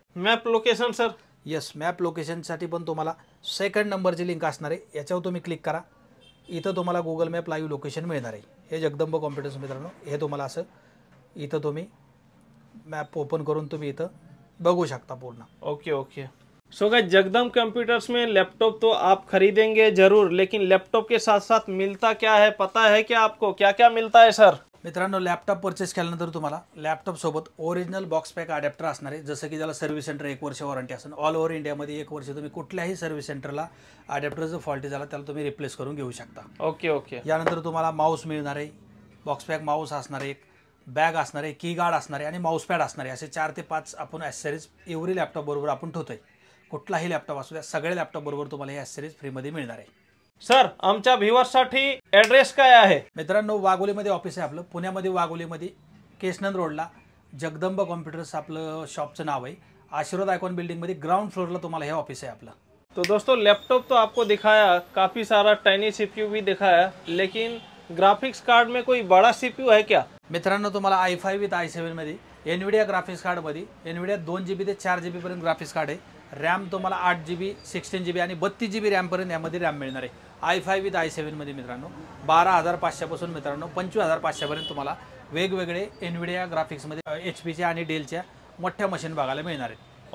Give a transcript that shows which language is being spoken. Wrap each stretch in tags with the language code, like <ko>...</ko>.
<mr>Map location sir? Yes, map लोकेशनसाठी पण तुम्हाला second नंबरची लिंक असणार आहे, याच्यावर तुम्ही क्लिक करा. इथं तुम्हाला गुगल मॅप लाईव्ह लोकेशन मिळणार आहे. हे जगदंब कॉम्प्युटर्स मित्रांनो, हे तुम्हाला असं इथं तुम्ही मैप ओपन करून तुम्ही इथं बघू शकता पूर्ण. Okay okay.</mr> <hi>सो गाइस जगदम कंप्यूटर्स में लैपटॉप तो आप खरीदेंगे जरूर, लेकिन लैपटॉप के साथ साथ मिलता क्या है पता है क्या आपको? क्या क्या मिलता है सर?</hi> <mr>मित्रांनो लॅपटॉप परचेस केल्यानंतर तुम्हाला लॅपटॉप सोबत ओरिजिनल बॉक्स पॅक अडॅप्टर असणार आहे. जसं की त्याला सर्व्हिस सेंटर 1 वर्ष वॉरंटी असेल. ऑल ओव्हर इंडियामध्ये 1 वर्ष तुम्ही कुठल्याही सर्व्हिस सेंटरला अडॅप्टर जर फॉल्टी झाला त्याला तुम्ही रिप्लेस करून घेऊ शकता. Okay okay. यानंतर तुम्हाला माऊस मिळणार आहे, बॉक्स पॅक माऊस असणार आहे, बॅग असणार आहे, की गार्ड असणार आहे आणि माऊस पॅड असणार आहे. असे 4 ते 5 आपण ॲक्सेसरीज एव्हरी लॅपटॉप बरोबर आपण ठेवतोय. कुठलाही लॅपटॉप असू द्या सगळे लॅपटॉप बरोबर तुम्हाला हे ॲक्सेसरीज फ्रीमध्ये मिळणार आहे. सर आमच्या व्ह्युअर्ससाठी ॲड्रेस काय आहे? मित्रांनो वाघोलीमध्ये ऑफिस आहे आपलं, पुण्यामध्ये वाघोलीमध्ये केशनंद रोडला जगदंब कॉम्प्युटर्स आपलं शॉपचं नाव आहे. आशीर्वाद आयकॉन बिल्डिंगमध्ये ग्राउंड फ्लोरला तुम्हाला हे ऑफिस आहे आपलं.</mr> <hi>तो दोस्तों लैपटॉप तो आपको दिखाया, काफ़ी सारा टाइनी सीपीयू भी दिखाया, लेकिन ग्राफिक्स कार्ड में कोई बड़ा सीपीयू है क्या?</hi> <mr>मित्रांनो तुम्हाला i5 विथ i7 मध्ये एनविडिया ग्राफिक्स कार्डमध्ये एनविडिया 2 GB ते 4 GB पर्यंत ग्राफिक्स कार्ड आहे. रॅम तुम्हाला 8 GB 16 GB आणि 32 GB रॅम पर्यंत यामध्ये रॅम मिळणार आहे. i5 विथ i7 मध्ये मित्रांनो 12,500 पासून मित्रांनो 25,500 पर्यंत तुम्हाला वेगवेगळे एनविडिया ग्राफिक्समध्ये HPच्या आणि डेलच्या मोठ्या मशीन बघायला मिळणार आहेत.</mr>